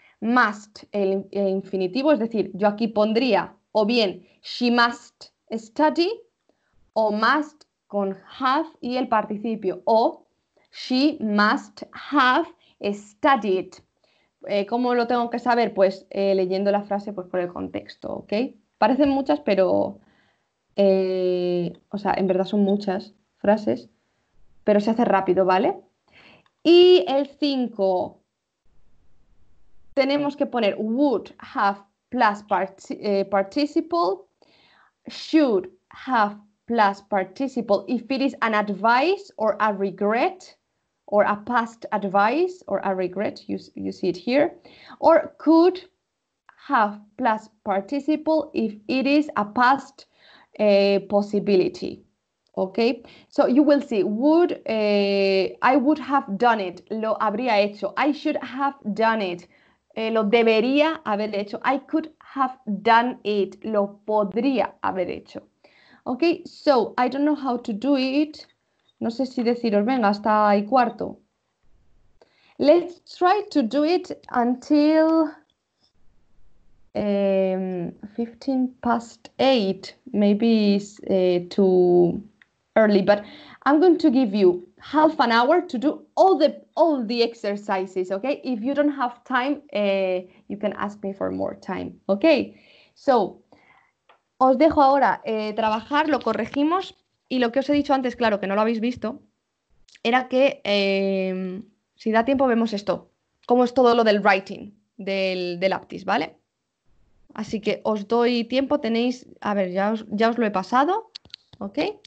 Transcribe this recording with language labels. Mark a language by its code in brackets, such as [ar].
[es] Must, el infinitivo, es decir, yo aquí pondría o bien [en] she must study [es] o must con have y el participio o [en] she must have studied. [es] ¿Cómo lo tengo que saber? Pues leyendo la frase pues, por el contexto, ¿ok? Parecen muchas, pero, o sea, en verdad son muchas frases, pero se hace rápido, ¿vale? Y el 5, tenemos que poner [en] would have plus participle, should have plus participle if it is an advice or a regret, or a past advice or a regret, you see it here, or could have plus participle if it is a past possibility. Okay, so you will see would, I would have done it, [es] lo habría hecho. [en] I should have done it, [es] lo debería haber hecho. [en] I could have done it, [es] lo podría haber hecho. [en] Okay, so I don't know how to do it. [es] No sé si deciros, venga, hasta ahí cuarto. [en] Let's try to do it until 15 past 8. Maybe it's too early, but I'm going to give you half an hour to do all the exercises, okay? If you don't have time, you can ask me for more time, okay? [es] So, os dejo ahora trabajar, lo corregimos y lo que os he dicho antes, claro, que no lo habéis visto, era que si da tiempo vemos esto, cómo es todo lo del writing, del APTIS, ¿vale? Así que os doy tiempo, tenéis, a ver, ya os lo he pasado, ¿ok?